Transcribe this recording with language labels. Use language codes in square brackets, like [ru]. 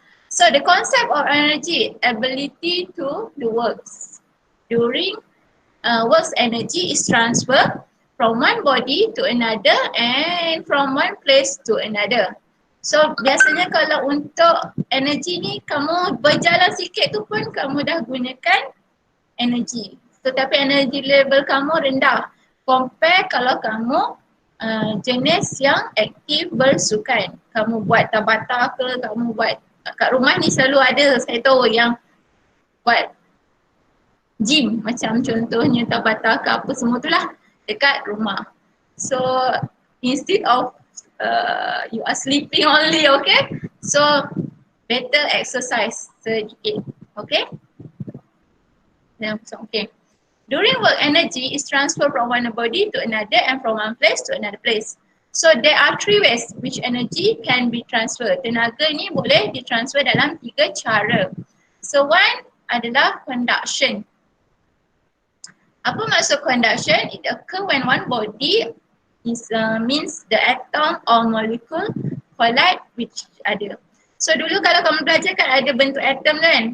[en] So the concept of energy, ability to do works. During works, energy is transferred from one body to another and from one place to another. [ms] So biasanya kalau untuk energi ni kamu berjalan sikit tu pun kamu dah gunakan energi. Tetapi energi level kamu rendah compare kalau kamu jenis yang aktif bersukan. Kamu buat tabata ke, kamu buat kat rumah ni selalu ada, saya tahu yang buat gym macam contohnya tabata ke apa semua tu lah dekat rumah. [en] So instead of you are sleeping only, okay? So better exercise sedikit, okay? Okay. During work, energy is transferred from one body to another and from one place to another place. So there are three ways which energy can be transferred. [ms] Tenaga ni boleh ditransfer dalam 3 cara. [en] So one adalah conduction. [ms] Apa maksud conduction? [en] It occur when one body means the atom or molecule collide with each other. [ms] So dulu kalau kamu belajar kan ada bentuk atom kan.